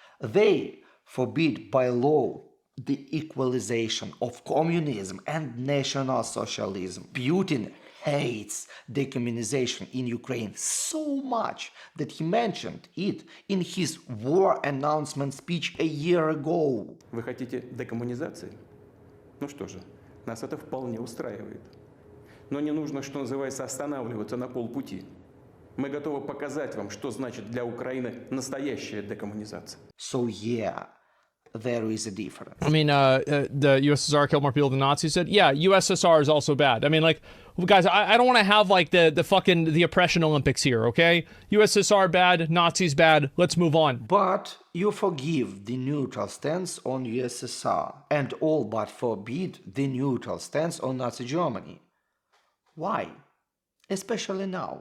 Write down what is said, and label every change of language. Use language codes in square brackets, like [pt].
[en] They forbid by law the equalization of communism and national socialism. Putin hates decommunization in Ukraine so much that he mentioned it in his war announcement speech a year ago. [ru] Вы хотите декоммунизации? Ну что же, нас это вполне устраивает. Но не нужно, что называется, останавливаться на полпути. Мы готовы показать вам, что значит для Украины настоящая декоммунизация. [en] So yeah, there is a difference. I mean, the USSR killed more people than Nazis did. Yeah, USSR is also bad. I mean, like, guys, I don't want to have like the oppression Olympics here, okay? USSR bad, Nazis bad. Let's move on. But you forgive the neutral stance on USSR and all but forbid the neutral stance on Nazi Germany. Why? Especially now.